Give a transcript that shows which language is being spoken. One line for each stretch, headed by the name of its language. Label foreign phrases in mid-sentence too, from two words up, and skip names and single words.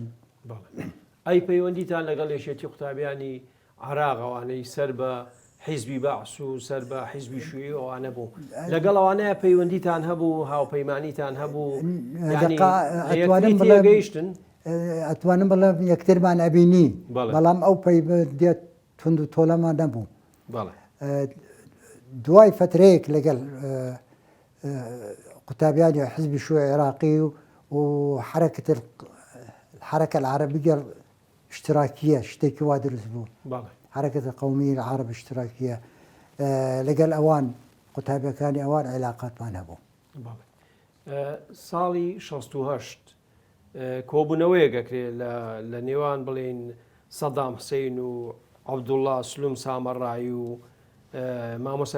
Central Kurdish: ئەی پەیوەندیتان لەگەڵ یەکێتی قوتابیانی عراقەوانەی سەر بە حیزبی بەعس و سەر بە حیزبی شوێی ئەوانە بوو لەگەڵ ئەوانەیە پەیوەندیتان هەبوو هاوپەیمانیتان هەبوو گەیشتن ئەتوانم بڵێم یەکترمان ئەبینی بەڵام ئەو پەیوەندیت تند و تۆلەمان نەبوو دوای فترەیەک لەگەڵ قوتابیانی حزبی شوێ عێراقی و
Arabic: حركة العربية الاشتراكية
Central Kurdish: شتێکی وا دروست بوو
Arabic: حركة القومية العرب الاشتراكية
Central Kurdish: لەگەڵ ئەوان قوتابیەکانی ئەوان عێلاقاتمان هەبوو ساڵی 68 کۆبوونەوەیەکەکرێ لە نێوان بڵێن سەدام حسین و عەبدوڵڵا سلوم سامەڕایی و مامۆستا